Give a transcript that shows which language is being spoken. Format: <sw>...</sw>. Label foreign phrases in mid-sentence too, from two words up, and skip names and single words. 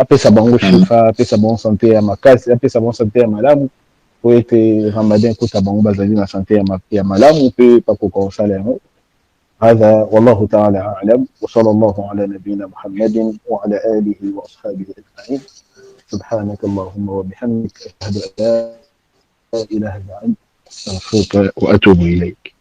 <ln>apesa bango shifa, apesa bango sante ya makasi, apesa bango sante ya malamu po ete ramadan ekota bango bazali na sante ya malamu mpe bakoka kosala yango.</ln> <ar>هذا والله تعالى أعلم، وصلى الله على نبينا محمد وعلى آله وأصحابه أجمعين. سبحانك اللهم وبحمدك أشهد أن لا إله إلا أنت أستغفرك وأتوب إليك.</ar>